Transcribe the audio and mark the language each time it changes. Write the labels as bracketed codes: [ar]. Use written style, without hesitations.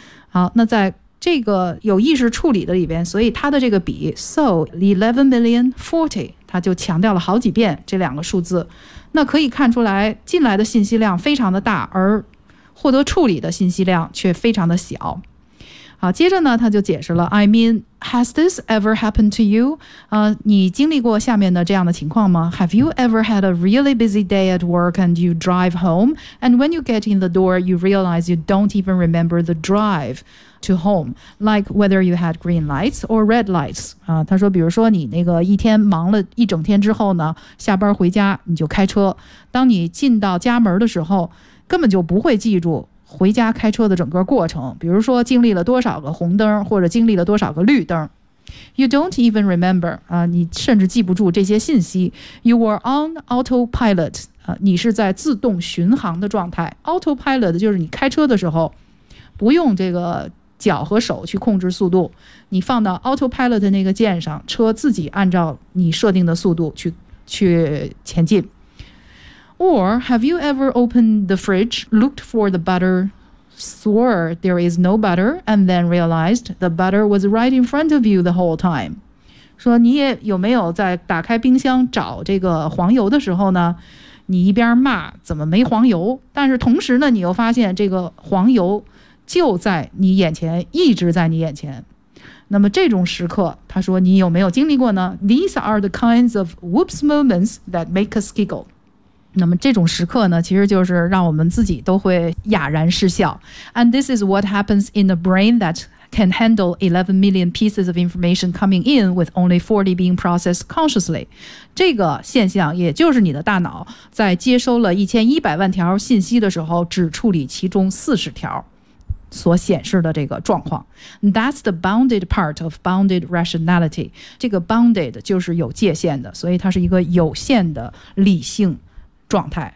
[zh] 好，那在这个有意识处理的里边，所以它的这个比 So 11 million 40 它就强调了好几遍这两个数字，那可以看出来进来的信息量非常的大，而获得处理的信息量却非常的小。好，接着呢他就解释了 [en] I mean, has this ever happened to you? [zh] 你经历过下面的这样的情况吗？ [en] Have you ever had a really busy day at work and you drive home? And when you get in the door, you realize you don't even remember the drive to home, like whether you had green lights or red lights. [zh] 他说比如说你那个一天忙了一整天之后呢，下班回家你就开车，当你进到家门的时候，根本就不会记住回家开车的整个过程，比如说经历了多少个红灯或者经历了多少个绿灯。 [en] You don't even remember, [zh] 你甚至记不住这些信息。 [en] You were on autopilot, [zh] 你是在自动巡航的状态。 Autopilot 就是你开车的时候不用这个脚和手去控制速度，你放到 autopilot 那个键上，车自己按照你设定的速度 去前进。 [en] Or have you ever opened the fridge, looked for the butter, swore there is no butter, and then realized the butter was right in front of you the whole time? [zh] 说你也有没有在打开冰箱找这个黄油的时候呢？你一边骂怎么没黄油，但是同时呢，你又发现这个黄油就在你眼前，一直在你眼前。那么这种时刻，他说你有没有经历过呢？ [en] These are the kinds of whoops moments that make us giggle. [zh] 那么这种时刻呢，其实就是让我们自己都会哑然失笑。 [en] And this is what happens in a brain that can handle 11 million pieces of information coming in with only 40 being processed consciously. [zh] 这个现象也就是你的大脑在接收了1100万条信息的时候只处理其中40条所显示的这个状况。 [en] That's the bounded part of bounded rationality. [zh] 这个 bounded 就是有界限的，所以它是一个有限的理性状态。